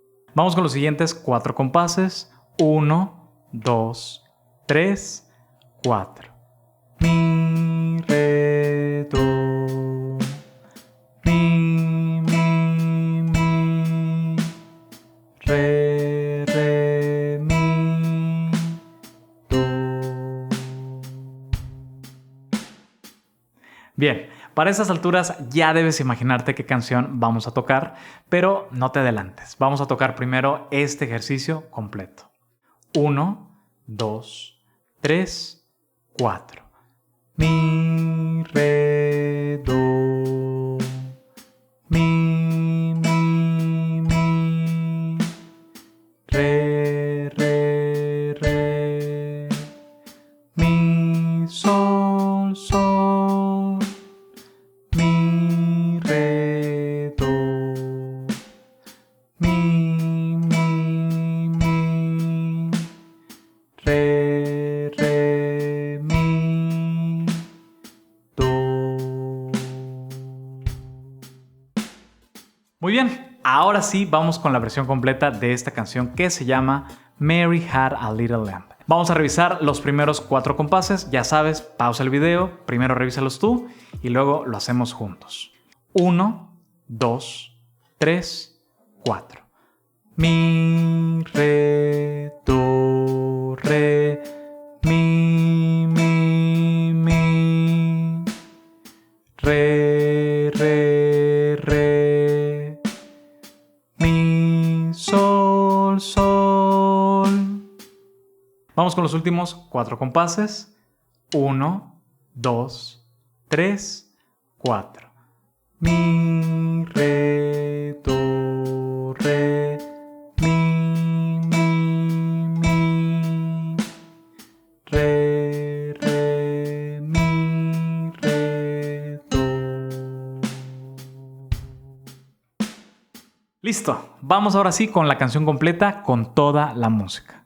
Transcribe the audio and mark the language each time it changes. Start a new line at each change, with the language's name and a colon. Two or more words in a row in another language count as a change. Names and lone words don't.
Spanish: Vamos con los siguientes 4 compases. 1, 2, 3, 4. Mi, re, do. Mi, re, mi, do. Bien, para estas alturas ya debes imaginarte qué canción vamos a tocar, pero no te adelantes. Vamos a tocar primero este ejercicio completo. 1, 2, 3, 4. Mi, re, do. Mi, re, re. Mi, sol, sol. Mi, re, do. Mi, re, mi, do. Muy bien, ahora sí vamos con la versión completa de esta canción que se llama Mary Had a Little Lamb. Vamos a revisar los primeros 4 compases. Ya sabes, pausa el video, primero revísalos tú y luego lo hacemos juntos. 1, 2, 3, 4. Mi, re, do, re, mi, re, re, mi, sol, sol. Vamos con los últimos 4 compases. 1, 2, 3, 4. Mi, re, do, re, mi, re, mi, re, do. Listo, vamos ahora sí con la canción completa con toda la música.